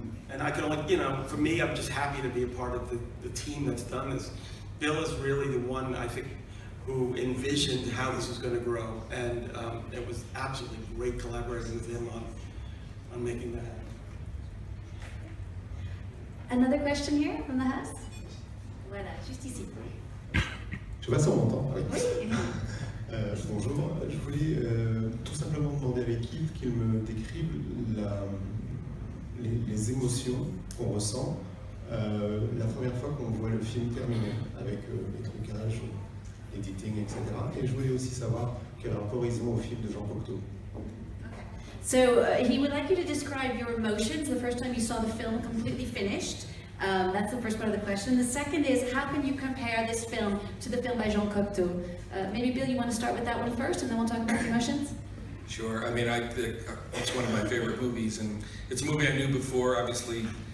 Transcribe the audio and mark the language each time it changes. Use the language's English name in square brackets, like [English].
[English] And I can only, for me, I'm just happy to be a part of the team that's done this. Bill is really the one, I think, who envisioned how this was going to grow, and it was absolutely great collaborating with him on making that happen. Another question here from the house? [French] Voilà, juste ici. Je sais pas si on m'entend. Oui. Oui. Bonjour, je voulais tout simplement demander à l'équipe qu'ils me décrivent les émotions qu'on ressent la première fois qu'on voit le film terminé, avec les trucages, editing, etc. Et je voulais aussi savoir quel rapport ils ont au film de Jean Cocteau. [English] So he would like you to describe your emotions the first time you saw the film completely finished. That's the first part of the question. The second is, how can you compare this film to the film by Jean Cocteau? Maybe Bill, you want to start with that one first, and then we'll talk about the emotions? Sure. I mean, it's one of my favorite movies, and it's a movie I knew before, obviously.